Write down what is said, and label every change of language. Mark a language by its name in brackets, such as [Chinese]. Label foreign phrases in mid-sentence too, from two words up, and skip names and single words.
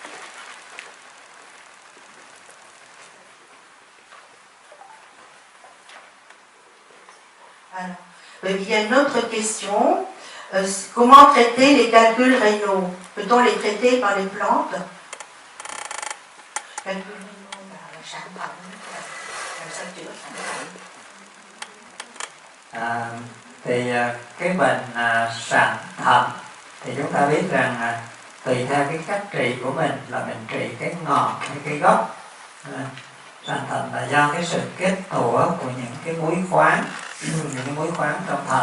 [French] Alors, il y a une autre question. Comment traiter les calculs rénaux? Peut-on les traiter par les plantes? Calculs rénaux, [Vietnamese] cái bệnh sạn thận thì chúng ta biết rằng tùy theo cái cách trị của mình là mình trị cái ngọn hay cái gốc. Sạn thận là do cái sự kết tủa của những cái muối khoáng, những cái muối khoáng trong thận.